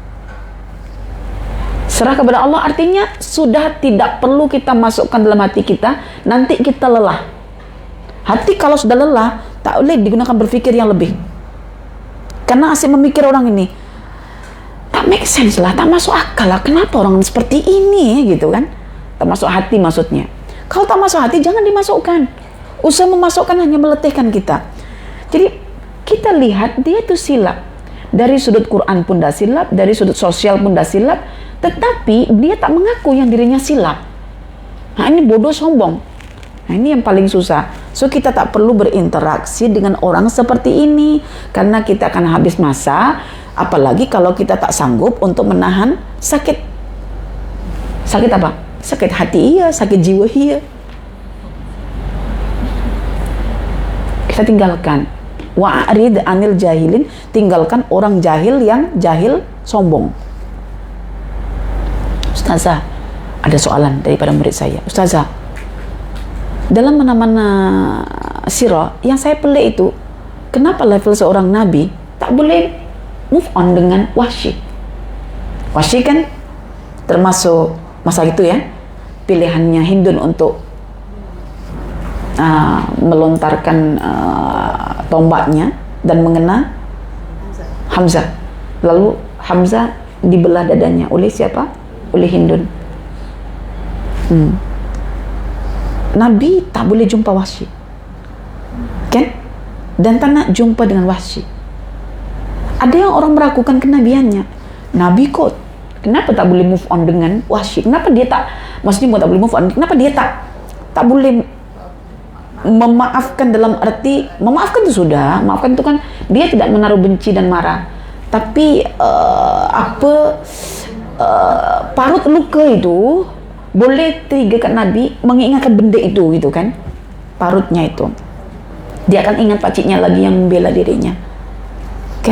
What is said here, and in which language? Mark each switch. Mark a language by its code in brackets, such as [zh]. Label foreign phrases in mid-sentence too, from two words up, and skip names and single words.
[ms] Serah kepada Allah artinya sudah tidak perlu kita masukkan dalam hati kita, nanti kita lelah. Hati kalau sudah lelah, tak boleh digunakan berpikir yang lebih. Karena asyik memikir orang ini, tak [en] make sense [ms] lah, tak masuk akal lah, kenapa orang seperti ini, gitu kan. Tak masuk hati maksudnya. Kalau tak masuk hati, jangan dimasukkan. Usaha memasukkan hanya meletihkan kita. Jadi, kita lihat dia itu silap. Dari sudut Quran pun dah silap, dari sudut sosial pun dah silap, tetapi dia tak mengaku yang dirinya silap. Nah ini bodoh sombong. Nah ini yang paling susah. So kita tak perlu berinteraksi dengan orang seperti ini, karena kita akan habis masa. Apalagi kalau kita tak sanggup untuk menahan sakit. Sakit apa? Sakit hati iya, sakit jiwa iya. Kita tinggalkan. [ar] وأعرض عن الجاهلين, [ms] tinggalkan orang jahil yang jahil sombong. Ustazah, ada soalan daripada murid saya. Ustazah, dalam mana-mana sirah yang saya pelik itu, kenapa level seorang nabi tak boleh [en] move on [ms] dengan Wahsy? Wahsy kan termasuk masa itu ya, pilihannya Hindun untuk melontarkan tombaknya dan mengena Hamzah. Lalu Hamzah dibelah dadanya oleh siapa? Oleh Hindun. Nabi tak boleh jumpa Wahsy, kan? Dan tak nak jumpa dengan Wahsy. Ada yang orang meragukan kenabiannya. Nabi kok, kenapa tak boleh [en] move on [ms] dengan Wahsy? Kenapa dia tak, maksudnya tak boleh [en] move on? [ms] Kenapa dia tak boleh memaafkan dalam arti memaafkan itu sudah, maafkan itu kan dia tidak menaruh benci dan marah, tapi parut luka itu boleh triggerkan Nabi mengingatkan benda itu gitu kan, parutnya itu dia akan ingat pakciknya lagi yang membela dirinya kan.